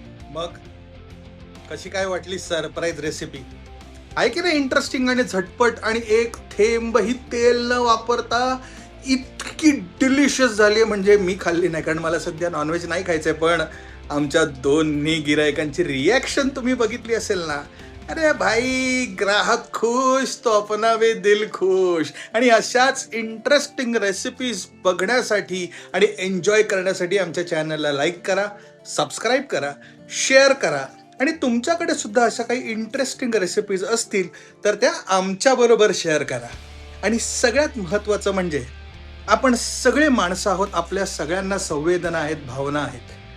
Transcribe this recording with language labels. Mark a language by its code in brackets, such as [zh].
[mr] मग कशी काय वाटली सरप्राईज रेसिपी? आहे की नाही इंटरेस्टिंग आणि झटपट, आणि एक थेंबही तेल न वापरता इतकी डिलिशियस झाली आहे. म्हणजे मी खाल्ली नाही कारण मला सध्या नॉनव्हेज नाही खायचंय, पण आमच्या 2 गिरायकांची रिॲक्शन तुम्ही बघितली असेल ना. [hi] अरे भाई, ग्राहक खुश तो अपना भी दिल खुश. [mr] आणि अशाच इंटरेस्टिंग रेसिपीज बघण्यासाठी आणि एन्जॉय करण्यासाठी आमच्या चॅनलला लाईक करा, सबस्क्राईब करा, शेअर करा. आणि तुमच्याकडे सुद्धा अशा काही इंटरेस्टिंग रेसिपीज असतील तर त्या आमच्याबरोबर शेअर करा. आणि सगळ्यात महत्त्वाचं म्हणजे आपण सगळे माणसं आहोत, आपल्या सगळ्यांना संवेदना आहेत, भावना आहेत.